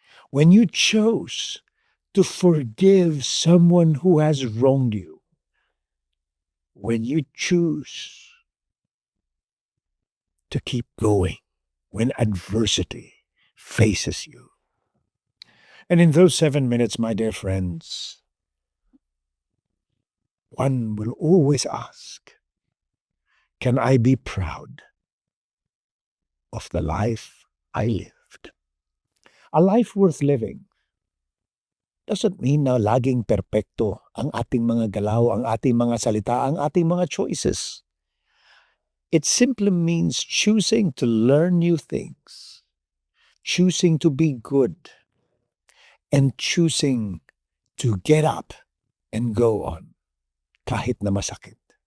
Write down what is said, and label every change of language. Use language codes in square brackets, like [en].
[en] when you chose to forgive someone who has wronged you, when you choose to keep going when adversity faces you. And in those 7 minutes, my dear friends, one will always ask, can I be proud of the life I lived? A life worth living doesn't mean [tl] na laging perpekto ang ating mga galaw, ang ating mga salita, ang ating mga choices. [en] It simply means choosing to learn new things, choosing to be good, and choosing to get up and go on [tl] kahit na masakit.